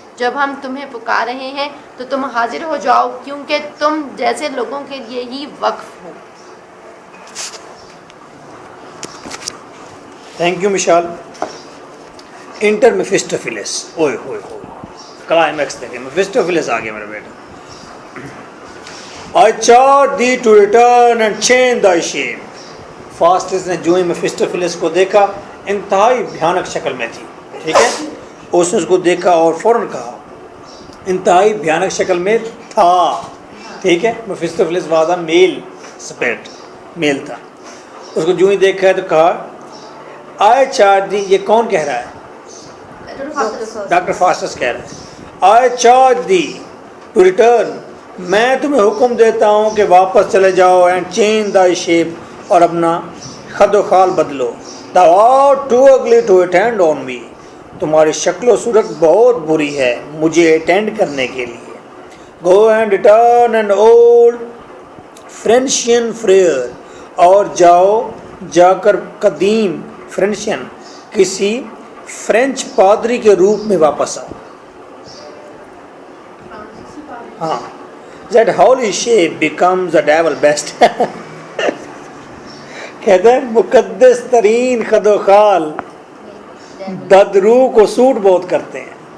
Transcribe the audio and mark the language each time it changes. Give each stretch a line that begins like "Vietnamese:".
Urdu: جب ہم تمہیں پکار رہے ہیں تو تم حاضر ہو جاؤ, کیونکہ تم جیسے لوگوں کے لیے ہی وقف ہو.
English: Thank you Mashal.
Urdu: انٹر میفسٹوفیلس, اوئے ہوئے ہوئے, کلائمیکس دیکھیں. میفسٹوفیلس آ گیا میرا بیٹا.
English: I charge thee to return and change thy shape.
Urdu: فاسٹس نے جو ہی میفسٹوفیلس کو دیکھا, انتہائی بھیانک شکل میں تھی, ٹھیک ہے, اس نے اس کو دیکھا اور فوراً کہا, انتہائی بھیانک شکل میں تھا, ٹھیک ہے.
English: Mephistopheles was a male spirit,
Urdu: میل تھا. اس کو جو ہی دیکھا ہے تو کہا
English: I charge thee,
Urdu: یہ کون کہہ رہا ہے؟ ڈاکٹر فاسٹس کہہ رہا ہے.
English: I charge thee to return,
Urdu: میں تمہیں حکم دیتا ہوں کہ واپس چلے جاؤ,
English: and change thy shape,
Urdu: اور اپنا خد و خال بدلو.
English: Thou art too ugly to attend on me,
Urdu: تمہاری شکل و صورت بہت بری ہے مجھے اٹینڈ کرنے کے لیے.
English: Go and return an old Freudian friar,
Urdu: اور جا کر قدیم فرینشین کسی فرینچ پادری کے روپ میں واپس آؤ.
English: ہاں, that holy shape becomes the devil best.
Urdu: کہتے ہیں مقدس ترین خد و خال بدروح کو سوٹ بہت کرتے ہیں.